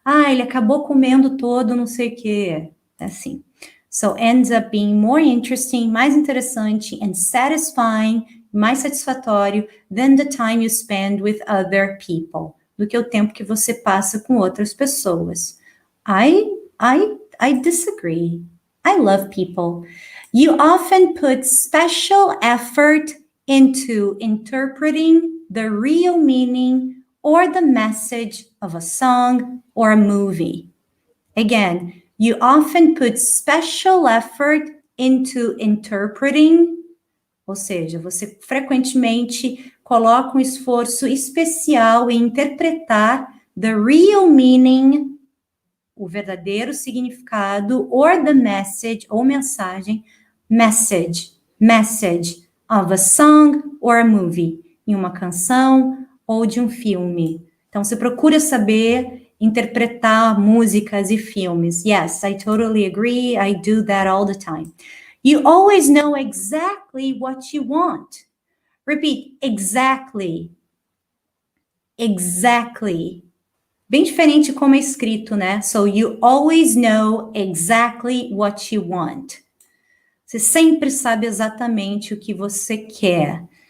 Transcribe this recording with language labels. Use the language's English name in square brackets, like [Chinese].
[Portuguese] Ele acabou comendo todo, não sei o quê. É assim. [English] So, ends up being more interesting, [Portuguese] mais interessante, [English] and satisfying, [Portuguese] mais satisfatório, [English] than the time you spend with other people, [Portuguese] do que o tempo que você passa com outras pessoas. [English] I disagree. I love people. You often put special effort into interpreting the real meaning or the message of a song or a movie. Again, you often put special effort into interpreting, [Portuguese] ou seja, você frequentemente coloca um esforço especial em interpretar [English] the real meaning, [Portuguese] o verdadeiro significado, [English] or the message, [Portuguese] ou mensagem, [English] message of a song or a movie, [Portuguese] em uma canção ou de um filme. Então, você procura saber interpretar músicas e filmes. [English] Yes, I totally agree. I do that all the time. You always know exactly what you want. Repeat, exactly. Exactly. [Portuguese] Bem diferente como é escrito, né? [English] So you always know exactly what you want. [Portuguese] Você sempre sabe exatamente o que você quer.